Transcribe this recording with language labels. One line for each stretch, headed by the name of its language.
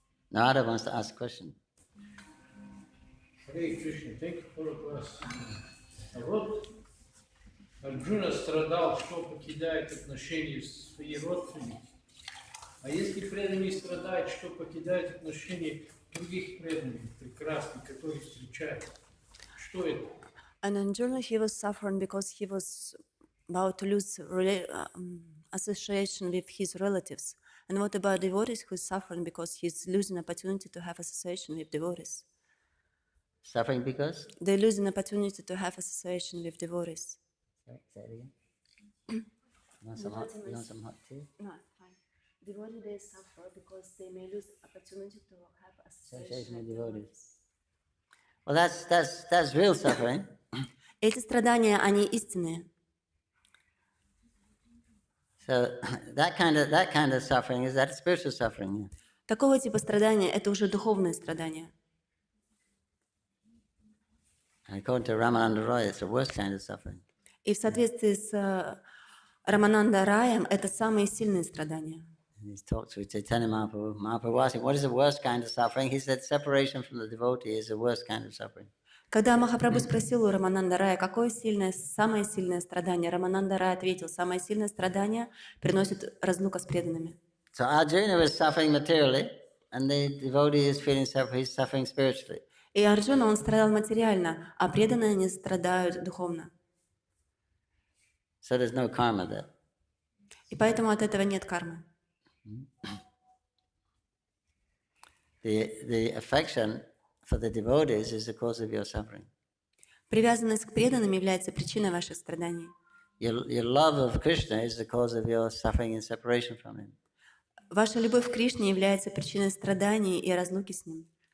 English: Narada wants to ask a question. Hare Krishna, thank you for the question.
Russian: А вот Арджуна страдал, что покидает отношения с своими родственниками. А если преданный страдает, что покидает отношения других преданных, прекрасных, которых встречает, что это?
English: And Arjuna, he was suffering because he was about to lose association with his relatives. And what about devotees who is suffering because he's losing opportunity to have association with devotees? Suffering because? They lose an opportunity to have association with devotees. Sorry, say it again. You want some hot tea? No, fine. Devotees, they suffer because they may lose opportunity to have association with devotees. Well, that's real suffering.
Russian: Эти страдания, они истинные.
English: So that kind of suffering is that spiritual suffering. Yeah.
Russian: Такого типа страдания – это уже духовные страдания.
English: According to Ramananda Roy, it's the worst kind of suffering.
Russian: И в соответствии с Рамананда Раем, это самые сильные страдания.
English: He talked to Chaitanya Mahaprabhu. Mahaprabhu asked him, what is the worst kind of suffering? He said, separation from the devotee is the worst kind of suffering.
Russian: Когда Махапрабху спросил у Рамананда Рая, какое самое сильное страдание, Рамананда Рай ответил, самое сильное страдание приносит разлука с преданными.
English: So Arjuna was suffering materially, and the devotee is feeling suffering, he's suffering spiritually.
Russian: И Арджуна, он страдал материально, а преданные, они страдают духовно.
English: So there's no karma there.
Russian: И поэтому от этого нет кармы.
English: The affection for the devotees is the cause of your suffering.
Russian: Привязанность к преданным является причиной ваших страданий.
English: Your love of Krishna is the cause of your suffering and separation from him.
Russian: Ваша любовь к Кришне является причиной страданий и разлуки с ним.